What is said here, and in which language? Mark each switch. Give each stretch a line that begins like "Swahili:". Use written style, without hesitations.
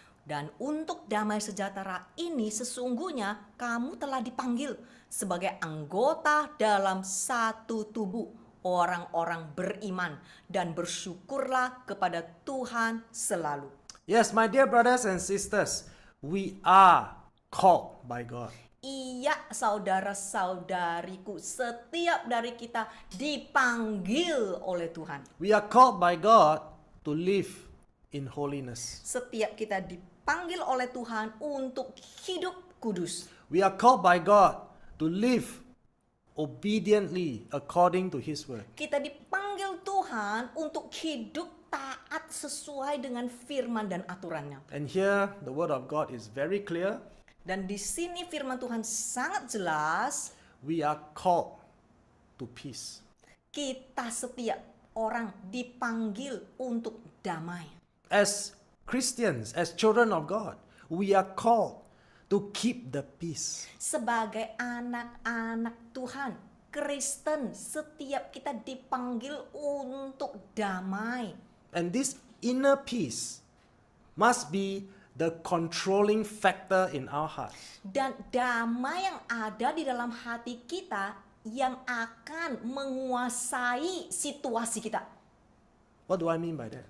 Indonesian: Dan untuk damai sejahtera ini sesungguhnya kamu telah dipanggil sebagai anggota dalam satu tubuh, orang-orang beriman, dan bersyukurlah kepada Tuhan selalu.
English: Yes, my dear brothers and sisters, we are called by God.
Indonesian: Iya saudara-saudariku, setiap dari kita dipanggil oleh Tuhan.
English: We are called by God to live in holiness.
Indonesian: Setiap kita dipanggil oleh Tuhan untuk hidup kudus.
English: We are called by God to live obediently according to His word.
Indonesian: Kita dipanggil Tuhan untuk hidup taat sesuai dengan firman dan aturannya.
English: And here the word of God is very clear.
Indonesian: Dan di sini firman Tuhan sangat jelas.
English: We are called to peace.
Indonesian: Kita setiap orang dipanggil untuk damai.
English: As Christians, as children of God, we are called to keep the peace.
Indonesian: Sebagai anak-anak Tuhan, Kristen, setiap kita dipanggil untuk damai.
English: And this inner peace must be the controlling factor in our hearts.
Indonesian: Dan damai yang ada di dalam hati kita yang akan menguasai situasi kita.
English: What do I mean by that?